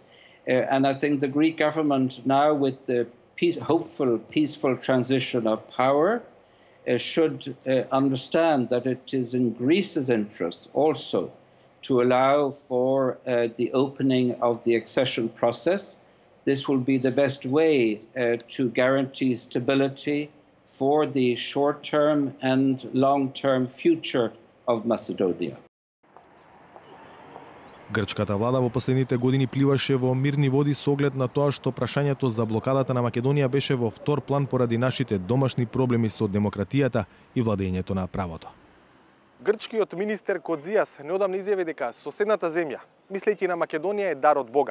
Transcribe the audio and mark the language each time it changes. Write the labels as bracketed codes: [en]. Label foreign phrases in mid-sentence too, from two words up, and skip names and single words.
[en] And I think the Greek government now, with the hopeful peaceful transition of power, should understand that it is in Greece's interest also to allow for the opening of the accession process. This will be the best way to guarantee stability for the short-term and long-term future of Macedonia. [mk] Грчката влада во последните години пливаше во мирни води со оглед на тоа што прашањето за блокадата на Македонија беше во втор план поради нашите домашни проблеми со демократијата и владењето на правото. Грчкиот министер Кодзијас неодамна изјави дека соседната земја, мислејќи на Македонија, е дар од Бога.